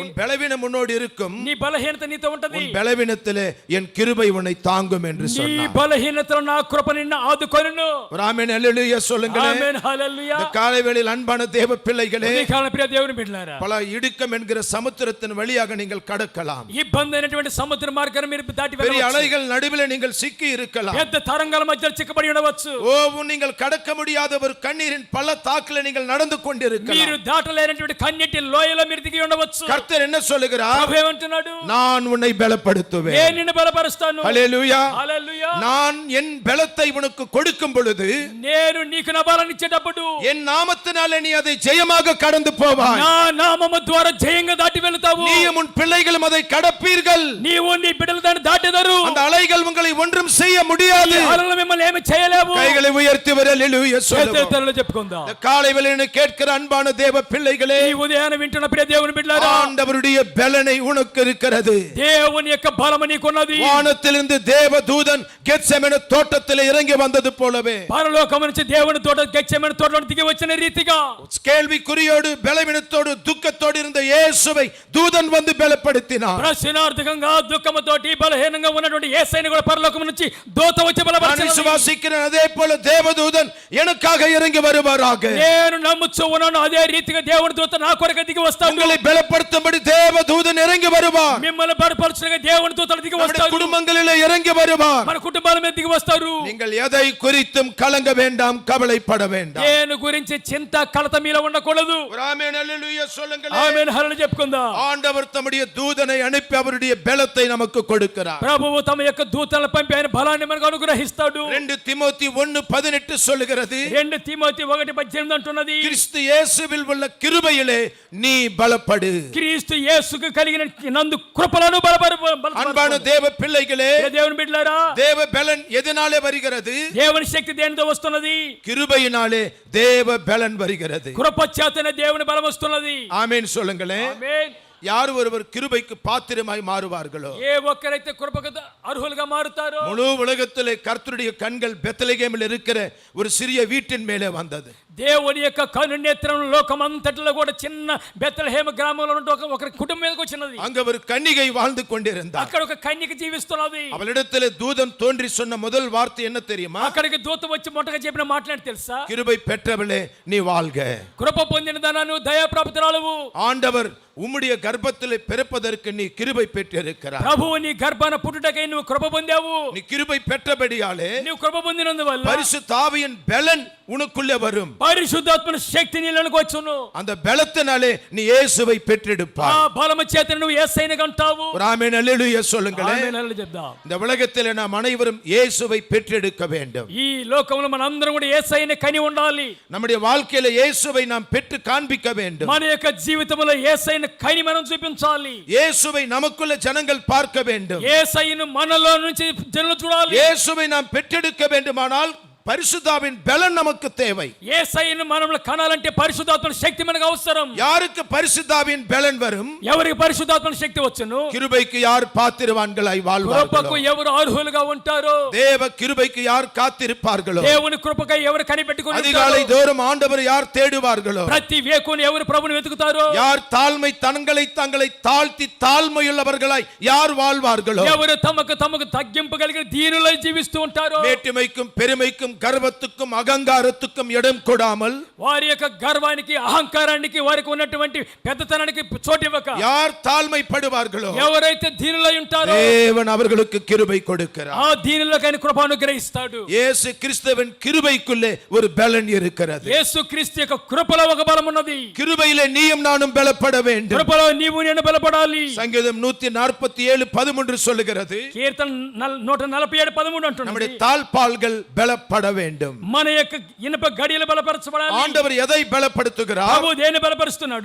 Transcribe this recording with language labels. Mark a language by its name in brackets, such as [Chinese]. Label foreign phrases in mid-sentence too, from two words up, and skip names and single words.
[Tamil] உன் பலவீனம் உன்னோடு இருக்கும். [Telugu] నీ బలహీనత నీతో ఉంటది. [Tamil] உன் பலவீனத்திலே என் கிருபை உன்னை தாங்கும் என்று [Telugu] నీ [Tamil] சொன்னார். [Telugu] బలహీనతలో నా కృప నిన్ను ఆదుకొనును. [Tamil] ஆமென் ஹல்லேலூயா சொல்லுங்க. [Telugu] ఆమేన్ హల్లెలూయా. [Tamil] இந்த காலை வேளையில் அன்பான தேவ பிள்ளைகளே, [Telugu] ఈ కాలం ప్రియ దేవుని బిడ్డలారా, [Tamil] பல இடுக்கம் என்கிற சமுத்திரத்தின் வழியாக நீங்கள் கடக்கலாம். [Telugu] ఇబ్బంది అయినటువంటి సముద్ర మార్గాన్ని మీరు దాటి [Tamil] பெரிய [Telugu] వెళ్ళవచ్చు. [Tamil] அலைகள் நடுவில் நீங்கள் சிக்கி இருக்கலாம். [Telugu] పెద్ద తరంగాల మధ్య చిక్కబడి ఉండవచ్చు. [Tamil] நீங்கள் கடக்க முடியாத ஒரு கண்ணீரின் பள்ளத்தாக்கில் நீங்கள் நடந்து கொண்டிருக்கலாம். [Telugu] మీరు దాటలేనటువంటి కన్నీటి లోయలో మీరు దిగి ఉండవచ్చు. [Tamil] கர்த்தர் என்ன சொல்லுகிறார்? [Telugu] ప్రభు ఏమంటున్నాడు? [Tamil] நான் உன்னை பலப்படுத்துவேன். [Telugu] నేను నిన్ను బలపరుస్తాను. [Tamil] ஹல்லேலூயா. [Telugu] హల్లెలూయా. [Tamil] நான் என் பலத்தை உனக்கு கொடுக்கும் பொழுது [Telugu] నేను నీకు నా బలాన్ని ఇచ్చేటప్పుడు [Tamil] என் நாமத்தினாலே நீ அதை ஜெயமாக கடந்து போவாய். [Telugu] నా నామము ద్వారా జయంగా దాటి వెళ్తావు. [Tamil] நீயும் உன் பிள்ளைகளும் அதை கடப்பீர்கள். [Telugu] నీవు నీ బిడ్డలు దాన్ని దాటెదరు. [Tamil] அந்த அலைகள் உங்களை ஒன்றும் செய்ய முடியாது. [Telugu] అలలు మిమ్మల్ని ఏమీ చేయలేవు. [Tamil] கைகளை உயர்த்தி హల్లెలూయా சொல்லுவோம். [Telugu] చేతులు చెప్పుకుందాం. [Tamil] இந்த காலை வேளையிலே கேட்கிற அன்பான தேவ பிள்ளைகளே, [Telugu] ఈ ఉదయాన వింటున్న ప్రియ దేవుని బిడ్డలారా, [Tamil] ஆண்டவருடைய பலனை உனக்கு இருக்கிறது. [Telugu] దేవుని యొక్క బలము నీకున్నది. [Tamil] வானத்திலிருந்து தேவதூதன் கெத்செமனே தோட்டத்திலே இறங்கி வந்தது போலவே [Telugu] పరలోకము నుంచి దేవుని తోట గెత్సేమనే తోటలో దిగి వచ్చిన రీతిగా [Tamil] கேள்விக்குறியோடு பலவீனத்தோடு துக்கத்தோடு இருந்த இயேசுவை தூதன் வந்து பலப்படுத்தினார். [Telugu] ప్రశ్నార్థకంగా దుఃఖముతోటి బలహీనంగా ఉన్నటువంటి యేసయ్యను కూడా పరలోకము నుంచి దూత వచ్చి [Tamil] நான் [Telugu] బలపరిచాడు. [Tamil] விசுவாசிக்கிறேன், அதே போல தேவதூதன் எனக்காக இறங்கி வருவாராக. [Telugu] నేను నమ్ముచు ఉన్నాను, అదే రీతిగా దేవుని దూత నా కొరకు దిగి వస్తాడు. [Tamil] உங்களை பலப்படுத்தும்படி தேவதூதன் இறங்கி வருவார். [Telugu] మిమ్మల్ని బలపరచుటకు దేవుని దూతలు దిగి [Tamil] நம்முடைய [Telugu] వస్తాడు. [Tamil] குடும்பங்களிலே இறங்கி வருவார். [Telugu] మన కుటుంబాల మీద దిగి వస్తారు. [Tamil] நீங்கள் எதை குறித்தும் கலங்க வேண்டாம், கவலைப்பட வேண்டாம். [Telugu] దేని గురించి చింత కలత మీలో ఉండకూడదు. [Tamil] ஒரு ஆமென் அல்லேலூயா சொல்லுங்கள். [Telugu] ఆమేన్ హల్లెలూయా చెప్పుకుందాం. [Tamil] ஆண்டவர் தம்முடைய தூதனை அனுப்பி அவருடைய பலத்தை நமக்கு கொடுக்கிறார். [Telugu] ప్రభువు తమ యొక్క దూతలను పంపి ఆయన బలాన్ని మనకు అనుగ్రహిస్తాడు. [Tamil] 2 தீமோத்தி 1:18 சொல்லுகிறது, [Telugu] 2 తీమోతి 1:18 అంటున్నది, [Tamil] கிறிஸ்து இயேசுவில் உள்ள கிருபையிலே நீ பலப்படு. [Telugu] క్రీస్తు యేసుకు కలిగిన నందు కృపలను బలపరు. [Tamil] அன்பான தேவ பிள்ளைகளே, [Telugu] దేవుని బిడ్డలారా, [Tamil] தேவ பலன் எதனாலே வருகிறது? [Telugu] దేవుని శక్తి దేనితో వస్తున్నది? [Tamil] கிருபையினாலே தேவ பலன் வருகிறது. [Telugu] కృప చేతనే దేవుని బలం వస్తున్నది. [Tamil] ஆமென் சொல்லுங்களேன். [Telugu] ఆమేన్. [Tamil] யார் ஒருவர் கிருபைக்கு பாத்திரமாய் மாறுவார்களோ, [Telugu] ఏ ఒక్కరైతే కృపకు అర్హులుగా మారుతారో, [Tamil] முழு உலகத்திலே கர்த்தருடைய கண்கள் பெத்லகேமில் இருக்கிற ஒரு சிறிய வீட்டின் மேலே வந்தது. [Telugu] దేవుని యొక్క కను నేత్రం లోకమంతటిలో కూడా చిన్న బెత్లెహేము గ్రామంలో ఉన్న ఒక కుటుంబం మీదకి వచ్చినది. [Tamil] அங்க ஒரு கன்னிகை வாழ்ந்து கொண்டிருந்தார். [Telugu] అక్కడ ఒక కన్యక జీవిస్తున్నది. [Tamil] அவளிடத்திலே தூதன் தோன்றி சொன்ன முதல் வார்த்தை என்ன தெரியுமா? [Telugu] అక్కడికి దూత వచ్చి మొట్టగా చెప్పిన మాట్లాడి తెలుసా? [Tamil] கிருபை பெற்றவளே நீ வாழ்க. [Telugu] కృప పొందిన దానను దయాప్రాప్తురాలువు. [Tamil] ஆண்டவர் உம்முடைய கர்ப்பத்திலே பிறப்பதற்கு நீ கிருபை பெற்றிருக்கிறாய். [Telugu] ప్రభువు నీ గర్భాన పుట్టుటకై నువ్వు కృప పొందావు. [Tamil] நீ கிருபை பெற்றபடியாலே [Telugu] నువ్వు కృప పొందినందువల్ల [Tamil] பரிசுத்த ஆவியின் பலன் உனக்குள்ளே வரும். [Telugu] పరిశుద్ధాత్మ శక్తి నీలోనికి వచ్చును. [Tamil] அந்த பலத்தினாலே நீ இயேசுவை [Telugu] ఆ [Tamil] பெற்றெடுப்பாய். [Telugu] బలము చేత నువ్వు యేసయ్యను కంటావు. [Tamil] ஒரு ஆமென் அல்லேலூயா சொல்லுங்களே. [Telugu] ఆమేన్ హల్లెలూయా చెప్దాం. [Tamil] இந்த உலகத்திலே நாம் அனைவரும் இயேசுவை பெற்றெடுக்க வேண்டும். [Telugu] ఈ లోకంలో మనందరం కూడా యేసయ్యని కని ఉండాలి. [Tamil] நம்முடைய வாழ்க்கையில இயேசுவை நாம் பெற்று காண்பிக்க வேண்டும். [Telugu] మన యొక్క జీవితంలో యేసయ్యని కని మనం చూపించాలి. [Tamil] இயேசுவை நமக்குள்ள ஜனங்கள் பார்க்க வேண்டும். [Telugu] యేసయ్యను మనలో నుంచి జనులు చూడాలి. [Tamil] இயேசுவை நாம் பெற்றெடுக்க வேண்டுமானால் பரிசுத்தாவின் பலன் நமக்கு தேவை. [Telugu] యేసయ్యను మనలో కనాలంటే పరిశుద్ధాత్మ శక్తి మనకు అవసరం. [Tamil] யாருக்கு பரிசுத்தாவின் பலன் வரும்? [Telugu] ఎవరికి పరిశుద్ధాత్మ శక్తి వచ్చును? [Tamil] கிருபைக்கு யார் பாத்திரவான்களாய் வாழ்வார்களோ, [Telugu] కృపకు ఎవరు అర్హులుగా ఉంటారో, [Tamil] தேவ கிருபைக்கு யார் காத்திருப்பார்களோ, [Telugu] దేవుని కృపకై ఎవరు కనిపెట్టుకుని [Tamil] அதிகாலை தோறும் ஆண்டவர் யார் தேடுவார்களோ, [Telugu] ప్రతి వేకుని ఎవరు ప్రభువుని వెతుకుతారో, [Tamil] யார் தாழ்மை தங்களை தாழ்த்தி தாழ்மையுள்ளவர்களாய் யார் வாழ்வார்களோ, [Telugu] ఎవరు తమకు తగ్గింపు కలిగిన దీనులై జీవిస్తూ ఉంటారో, [Tamil] மேட்டுமைக்கும் பெருமைக்கும் గర్వத்துக்கும் అహంకారத்துக்கும் இடம் கொடாமல், [Telugu] వారి యొక్క గర్వానికి అహంకారానికి వారికి ఉన్నటువంటి పెద్దతనానికి చోటు ఇవ్వక, [Tamil] யார் தாழ்மைப்படுவார்களோ [Telugu] ఎవరైతే దీనులై ఉంటారో [Tamil] தேவன் அவர்களுக்கு கிருபை கொடுக்கிறார். [Telugu] ఆ దీనులకు ఆయన కృప అనుగ్రహిస్తాడు. [Tamil] இயேசு கிறிஸ்துவின் கிருபைக்குள்ளே ஒரு பலன் இருக்கிறது. [Telugu] యేసు క్రీస్తు యొక్క కృపలో ఒక బలం ఉన్నది. [Tamil] கிருபையிலே நீயும் நானும் பலப்பட வேண்டும். [Telugu] కృపలో నీవు నేను బలపడాలి. [Tamil] சங்கீதம் 147:13 சொல்லுகிறது, [Telugu] కీర్తన 147:13 అంటున్నది, [Tamil] நம்முடைய தாழ்பால்கள் பலப்பட வேண்டும். [Telugu] మన యొక్క ఇనుప గడియలు బలపరచబడాలి. [Tamil] ஆண்டவர் எதை பலப்படுத்துகிறார்? [Telugu] ప్రభువు దేని బలపరుస్తున్నాడు?